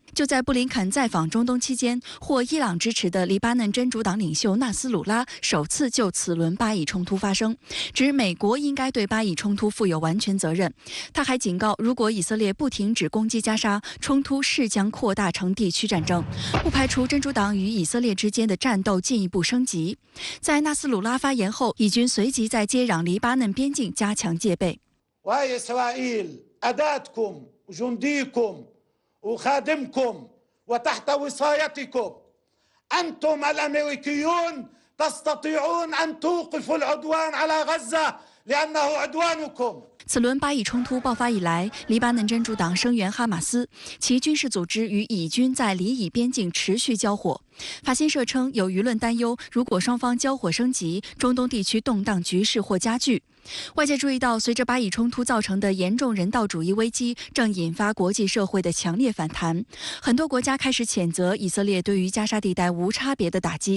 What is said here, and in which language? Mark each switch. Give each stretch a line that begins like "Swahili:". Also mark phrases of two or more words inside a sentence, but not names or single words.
Chinese: 就在布林肯在访中东期间，获伊朗支持的黎巴嫩真主党领袖纳斯鲁拉首次就此轮巴以冲突发声，指美国应该对巴以冲突负有完全责任。他还警告，如果以色列不停止攻击加沙，冲突势将扩大成地区战争，不排除真主党与以色列之间的战斗进一步升级。在纳斯鲁拉发言后，以军随即在接壤黎巴嫩边境加强戒备。
Arabic: وخادمكم وتحت وصايتكم أنتم الأمريكيون تستطيعون أن توقفوا العدوان على غزة لأنه عدوانكم。
Chinese: 此轮巴以冲突爆发以来，黎巴嫩真主党声援哈马斯，其军事组织与以军在黎以边境持续交火。法新社称，有舆论担忧，如果双方交火升级，中东地区动荡局势或加剧。外界注意到，随着巴以冲突造成的严重人道主义危机正引发国际社会的强烈反弹，很多国家开始谴责以色列对于加沙地带无差别的打击。